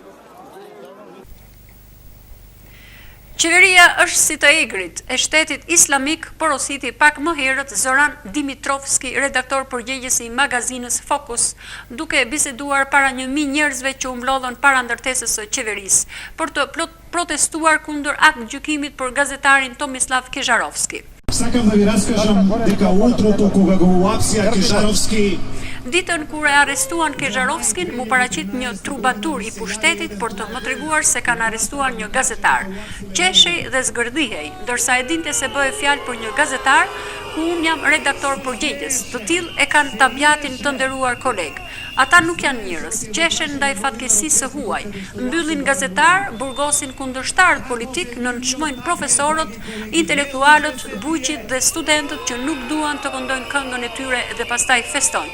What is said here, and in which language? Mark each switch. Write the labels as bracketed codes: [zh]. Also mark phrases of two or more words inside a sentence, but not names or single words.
[sq] Qeveria është si të egrit e shtetit islamik, porositi pak më herët Zoran Dimitrovski, redaktor përgjegjës i magazinës Fokus, duke biseduar para 1000 njerëzve që u mblodhën para ndërtesës së qeverisë, për të protestuar kundër aktgjykimit për gazetarin Tomislav Kezharovski. [mk] Сакам да ви раскажам дека утрото кога го уапсија Kezharovski, [sq] Ditën kur e arrestuan Kezharovskin, mu paraqit një trubadur i pushtetit për të më treguar se kanë arrestuar një gazetar. Qeshej dhe zgërdhihej, ndërsa e dinte se bëhej fjalë për një gazetar ku unë jam redaktor përgjegjës. Të tillë e kanë tabiatin të nderuar koleg. Ata nuk janë njerëz, qeshen ndaj fatkeqësisë së huaj, mbyllin gazetar, burgosin kundërshtarët politik, nënçmojnë profesorët, intelektualët, bujqit dhe studentët që nuk duan të këndojnë këngën e tyre dhe pastaj festojnë.